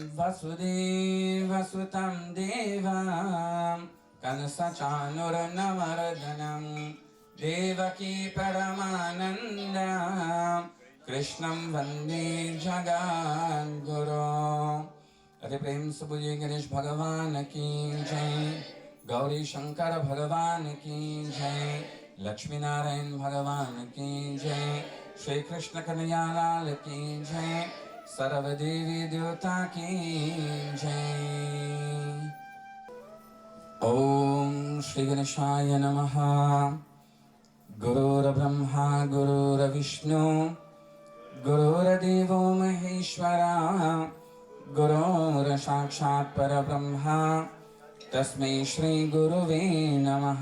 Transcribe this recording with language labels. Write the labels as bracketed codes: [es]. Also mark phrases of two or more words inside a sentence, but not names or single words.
[sa] वसुदेवसुतं देवं कंसचाणूरमर्दनं देवकी परमानन्दं कृष्णं वन्दे जगद्गुरो। [hi] अरे प्रेम से बोलिए गणेश भगवान की जय, गौरी शंकर भगवान की जय, लक्ष्मी नारायण भगवान की जय, श्री कृष्ण कन्हैया लाल की जय, सर्व देवी देवता की जय। [sa] ओम श्री गणेशाय नमः। गुरुर्ब्रह्मा गुरुर्विष्णु गुरुर्देवो महेश्वरा, गुरुर्साक्षात् परब्रह्मा तस्मै श्री गुरुवे नमः।